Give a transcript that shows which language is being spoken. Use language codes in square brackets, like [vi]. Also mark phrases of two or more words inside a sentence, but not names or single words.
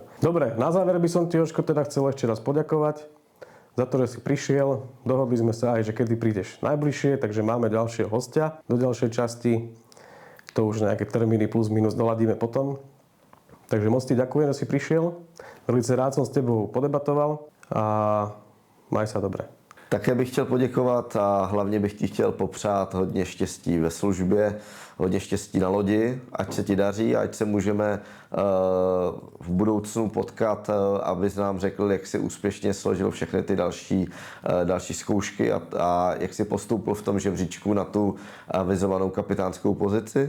[sk] Dobre, na záver by som ti, Jožko, teda chcel ešte raz poďakovať za to, že si prišiel. Dohodli sme sa aj, že kedy prídeš najbližšie, takže máme ďalšieho hostia do ďalšej časti. To už nejaké termíny plus minus doladíme potom. Takže moc ti ďakujem, že si prišiel. Veľmi rád som s tebou podebatoval a maj sa dobre. [cs] Také bych chtěl poděkovat a hlavně bych ti chtěl popřát hodně štěstí ve službě, hodně štěstí na lodi, ať se ti daří, ať se můžeme v budoucnu potkat, abys nám řekl, jak si úspěšně složil všechny ty další zkoušky a jak si postoupil v tom žebříčku na tu avizovanou kapitánskou pozici.